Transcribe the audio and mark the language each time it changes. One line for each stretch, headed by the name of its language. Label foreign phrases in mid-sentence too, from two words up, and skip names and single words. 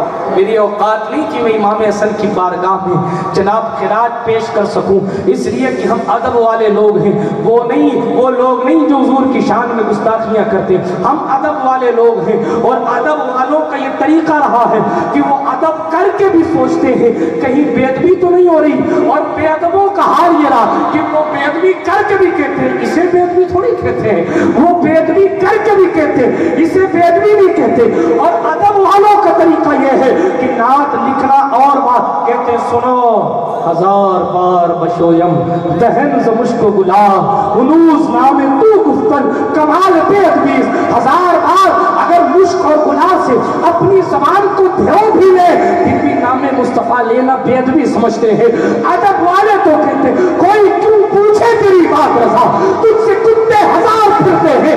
Urdu: میری اوقات نہیں کہ میں امام حسن کی بارگاہ میں جناب خراج پیش کر سکوں، اس لیے کہ ہم ادب والے لوگ ہیں، وہ لوگ نہیں جو حضور کی شان میں گستاخیاں کرتے، ہم ادب والے لوگ ہیں، اور ادب والوں کا یہ طریقہ رہا ہے کہ وہ ادب کر کے بھی سوچتے ہیں کہیں بے ادبی تو نہیں ہو رہی، اور بے ادبوں کا حال یہ رہا کہ وہ بے ادبی کر کے بھی کہتے ہیں اسے بے ادبی تھوڑی کہتے ہیں، وہ بے ادبی کر کے بھی کہتے ہیں اسے بے ادبی بھی کہتے ہیں۔ اور ادب والوں کا طریقہ یہ ہے کہ نعت لکھنا اور بات کہتے ہیں سنو 1000 بار
Persian: بشویم دہن ز مشک و گلاب انوز نام تو گفتن کمال بے ادبیز
Urdu: 1000 بار اگر مشک اور گلاب سے اپنی زبان کو دھو بھی لے پھر بھی نام مصطفیٰ لینا بے ادبی سمجھتے ہیں. ادب والے تو کہتے کوئی کیوں پوچھے تیری بات رضا تجھ سے کتے 1000 پھرتے ہیں.